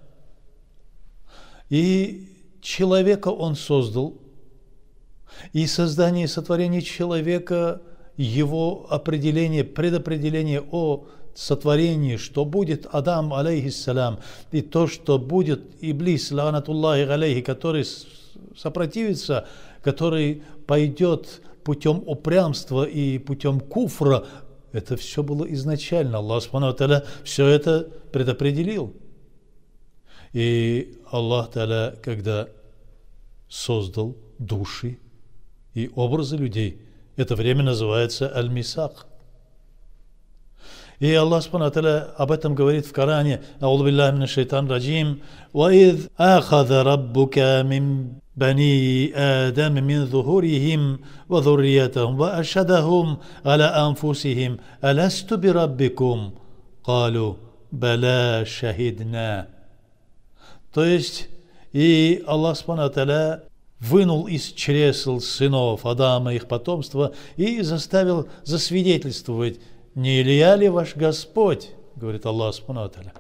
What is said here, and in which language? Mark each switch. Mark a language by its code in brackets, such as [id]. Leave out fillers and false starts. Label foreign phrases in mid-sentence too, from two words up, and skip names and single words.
[ru] И человека Он создал, и создание и сотворение человека, его определение, предопределение о сотворении, что будет Адам, алейхиссалям, и то, что будет Иблис, [ar] لعنة الله عليه, [ru] который сопротивится, который пойдет путем упрямства и путем куфра, это все было изначально. [ar] الله سبحانه وتعالى [ru] все это предопределил. И [ar] الله تعالى, [ru] когда создал души и образы людей, это время называется аль-мисак. [ar] И الله سبحانه وتعالى [ru] об этом говорит в Коране: [ar] «أعوذ بالله من الشيطان الرجيم وإذ أخذ ربك من بني آدم من ظهورهم وذريتهم وأشهدهم على أنفسهم ألست بربكم قالوا بلى شهدنا». [ru] То есть, и [ar] الله سبحانه وتعالى [ru] вынул из чресл сынов Адама их потомства и заставил засвидетельствовать: «Не Илья ли ваш Господь?» [ar] говорит الله سبحانه وتعالى.